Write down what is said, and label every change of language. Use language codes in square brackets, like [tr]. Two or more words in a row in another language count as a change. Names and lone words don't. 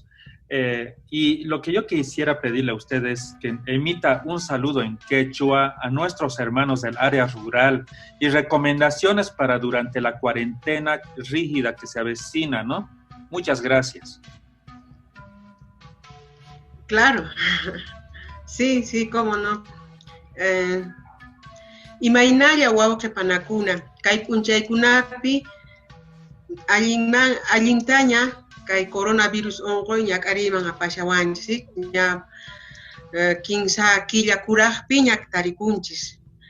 [es] Y lo que yo quisiera pedirle a ustedes es que emita un saludo en quechua a nuestros hermanos del área rural y recomendaciones para durante la cuarentena rígida que se avecina, ¿no? Muchas gracias. Claro, sí, cómo no. [qu] Imainaya huauche panacuna, kai punchaykunapi, allintaña, kai coronavirus ongoy ñak'ariman apashawanchis, ña kinsa killakuraqpi ñaktarikunchis.